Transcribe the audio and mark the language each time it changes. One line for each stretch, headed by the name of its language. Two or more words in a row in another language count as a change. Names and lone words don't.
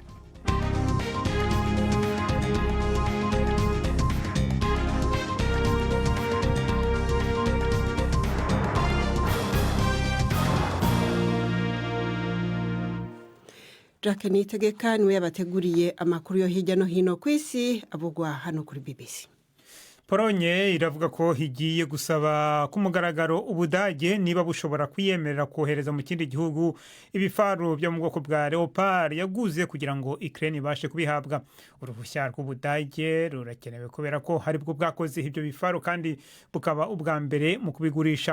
Kinyarwanda: Jacques Nitegeka niwe yabateguriye amakuru yo hirya no hino ku isi avugwa hano kuri BBC. Polonye iravuga ko higiye gusaba ku mugaragaro Ubudage niba bushobora kwiyemerera kohereza mu kindi gihugu ibifaru byo mu bwoko bwa Leopard yaguze kugira ngo Ukraine ibashe kubihabwa. Uruhushya rw'Ubudage rurakenewe kubera ko hari bwo bwakoze ibyo bifaru kandi bukaba ubwa mbere mu kubigurisha.